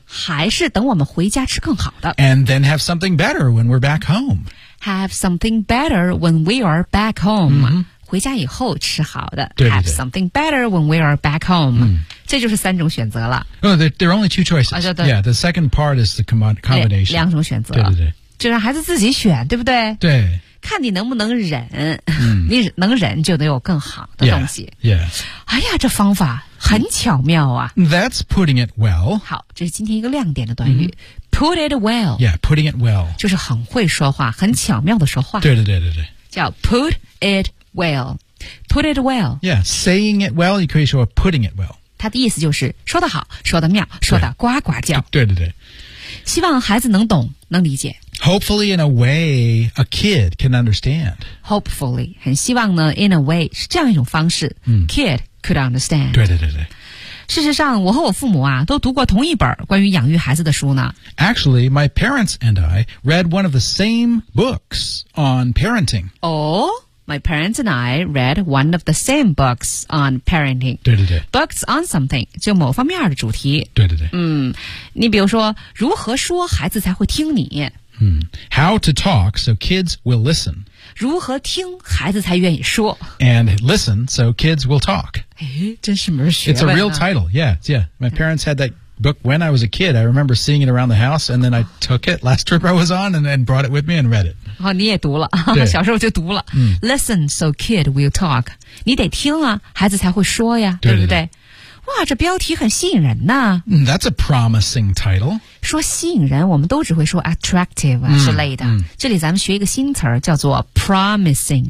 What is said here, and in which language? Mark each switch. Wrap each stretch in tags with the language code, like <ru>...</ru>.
<zh>还是等我们回家吃更好的</zh> <en>And then have something better when we're back home Have something better when we are back home、</en> <zh>回家以后吃好的对对对</zh> <en>Have something better when we are back home、</en> <zh>这就是三种选择了</zh> <en>Oh, there are only two choices、Yeah, the second part is the combination</en> <zh>两种选择对对对就让孩子自己选对不对对看你能不能忍、你能忍就得有更好的东西</zh> <en>yeah, yeah.</en> <zh>哎呀这方法很巧妙啊。</zh> <en>That's putting it well.</en> <zh>好，这是今天一个亮点的短语。</zh> <en>Mm-hmm. Put it well. Yeah, putting it well.</en> <zh>就是很会说话，很巧妙的说话。对对对对对。</zh> <en>叫 put it well. Put it well. Yeah, saying it well,</en> <zh>你可以说</zh> <en>putting it well.</en> <zh>它的意思就是说得好，说得妙，说得呱呱叫。对对对。希望孩子能懂，能理解。</zh> <en>Hopefully, in a way, a kid can understand. Hopefully,</en> <zh>很希望呢</zh> <en>in a way,</en> <zh>是这样一种方式、</zh> <en>嗯、kid could understand.</en> <zh>对对对对。事实上我和我父母啊都读过同一本关于养育孩子的书呢。</zh> <en>Actually, my parents and I read one of the same books on parenting. Oh, my parents and I read one of the same books on parenting.</en> <zh>对对对。</zh> <en>Books on something,</en> <zh>就某方面的主题。对对对。嗯，你比如说如何说孩子才会听你。</zh> <en>How to talk so kids will listen.</en> <zh>如何听孩子才愿意说。</zh> <en>And listen so kids will talk.</en> <zh>哎，真是门学问啊。</zh> <en>It's a real title. Yeah, yeah. My parents had that book when I was a kid. I remember seeing it around the house and then I took it last trip I was on and then brought it with me and read it.</en> <zh>哦，你也读了。小时候就读了。</zh> <en>Listen so kid will talk.</en> <zh>你得听啊，孩子才会说呀，对不对？对对对。哇，这标题很吸引人呐。</zh> <en>That's a promising title.</en> <zh>说吸引人，我们都只会说 attractive 之类的。这里咱们学一个新词儿，叫做 promising。</zh>